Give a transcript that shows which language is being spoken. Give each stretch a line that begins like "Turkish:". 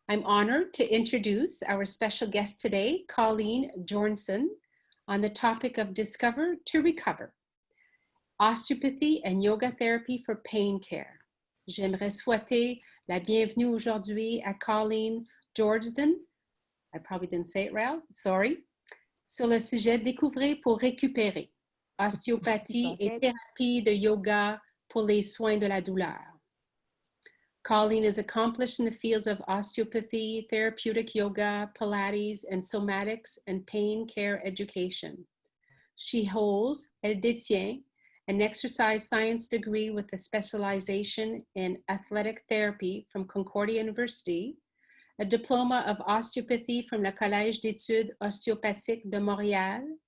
English: I'm honored to introduce our special guest today, Colleen Jorgensen, on the topic of Discover to Recover, osteopathy and yoga therapy for pain care.
French: J'aimerais souhaiter la bienvenue aujourd'hui à Colleen Jorgensen,
English: I probably didn't say it right, sorry,
French: sur le sujet Découvrir pour récupérer, ostéopathie et thérapie de yoga pour les soins de la douleur.
English: Colleen is accomplished in the fields of osteopathy, therapeutic yoga, Pilates, and somatics and pain care education. She holds,
French: elle détient,
English: an exercise science degree with a specialization in athletic therapy from Concordia University, a diploma of osteopathy from le Collège d'études ostéopathiques de Montréal.